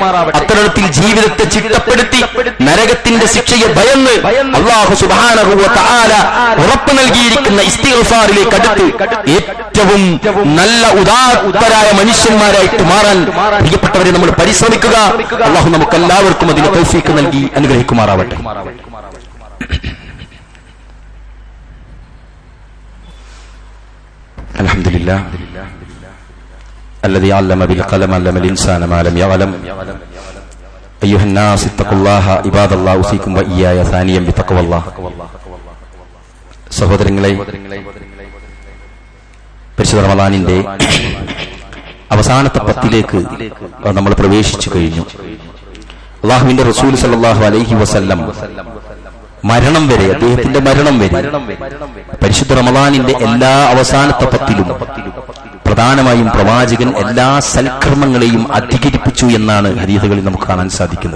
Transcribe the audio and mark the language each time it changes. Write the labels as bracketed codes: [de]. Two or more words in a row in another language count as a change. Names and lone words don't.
[ml] അത്തരത്തിൽ ജീവിതത്തെ ചിട്ടപ്പെടുത്തി നരകത്തിന്റെ ശിക്ഷയെ ഭയന്ന് അല്ലാഹു [ar] سبحانه وتعالى [ml] ഉറപ്പ് നൽകിയിരിക്കുന്ന ഇസ്തിഗ്ഫാറിലേക്ക് അടുത്ത് ഏറ്റവും നല്ല ഉദാത്തരായ മനുഷ്യന്മാരായിട്ട് മാറാൻ പ്രിയപ്പെട്ടവരെ നമ്മൾ പരിശ്രമിക്കുക. അല്ലാഹു നമുക്ക് എല്ലാവർക്കും അതിന് തൗഫീഖ് നൽകി അനുഗ്രഹിക്കുമാറാവട്ടെ. [ar] അൽഹംദുലില്ലാഹ് الذي علم بالقلم علم الإنسان ما لم يعلم أيها الناس اتقوا الله عباد الله أوصيكم وإياي ثانيا بتقوى الله. [ml] സഹോദരങ്ങളെ, പരിശുദ്ധ റമളാനിന്റെ അവസാനത്തെ 10ലേക്ക് നമ്മൾ പ്രവേശിച്ചു കഴിഞ്ഞു. അല്ലാഹുവിന്റെ റസൂൽ [ar] صلى الله عليه وسلم [ml] മരണം വരെ, അദ്ദേഹത്തിന്റെ മരണം വരെ പരിശുദ്ധ റമളാനിന്റെ എല്ലാ അവസാനത്തെ 10ലും പ്രധാനമായും പ്രവാചകൻ എല്ലാ സൽക്കർമ്മങ്ങളെയും അധികരിപ്പിച്ചു എന്നാണ് ഹദീസുകളിൽ നമുക്ക് കാണാൻ സാധിക്കുന്നത്.